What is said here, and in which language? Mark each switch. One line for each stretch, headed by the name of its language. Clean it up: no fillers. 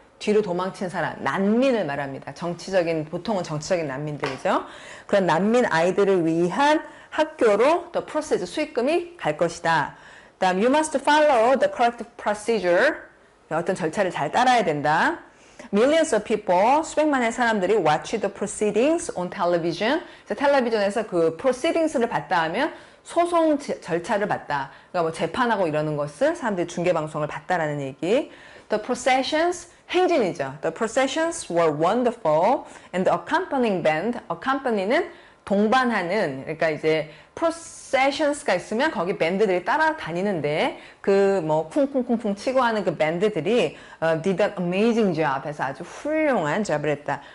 Korean: 뒤로 도망친 사람, 난민을 말합니다. 보통은 정치적인 난민들이죠. 그런 난민 아이들을 위한 학교로 the proceeds, 수익금이 갈 것이다.
English: 다음, you must follow the correct procedure.
Korean: 어떤 절차를 잘 따라야 된다.
English: Millions of people,
Korean: 수백만의 사람들이
English: watch the proceedings on television.
Korean: 그래서 텔레비전에서 그 proceedings를 봤다 하면 소송 절차를 봤다. 그러니까 뭐 재판하고 이러는 것을 사람들이 중계방송을 봤다라는 얘기.
English: The processions, 행진이죠. The processions were wonderful and the accompanying band,
Korean: accompany는 동반하는, 그러니까 이제 processions가 있으면 거기 밴드들이 따라다니는데 그 뭐 쿵쿵쿵쿵 치고 하는 그 밴드들이
English: did an amazing job
Korean: 해서 아주 훌륭한 job을 했다.